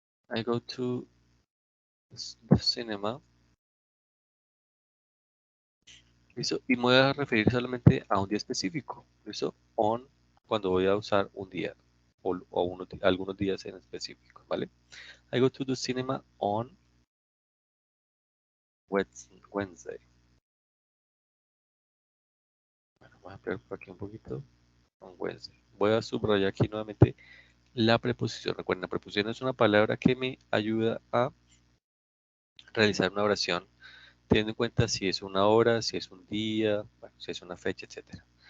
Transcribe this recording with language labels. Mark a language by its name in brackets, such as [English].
[English] I go to the cinema. [Spanish] ¿Listo? Y me voy a referir solamente a un día específico. ¿Listo? On, cuando voy a usar un día o algunos días en específico, ¿vale? [English] I go to the cinema on Wednesday. [Spanish] Bueno, vamos a ampliar por aquí un poquito. [English] On Wednesday. [Spanish] Voy a subrayar aquí nuevamente la preposición. Recuerden, la preposición es una palabra que me ayuda a realizar una oración teniendo en cuenta si es una hora, si es un día, bueno, si es una fecha, etc.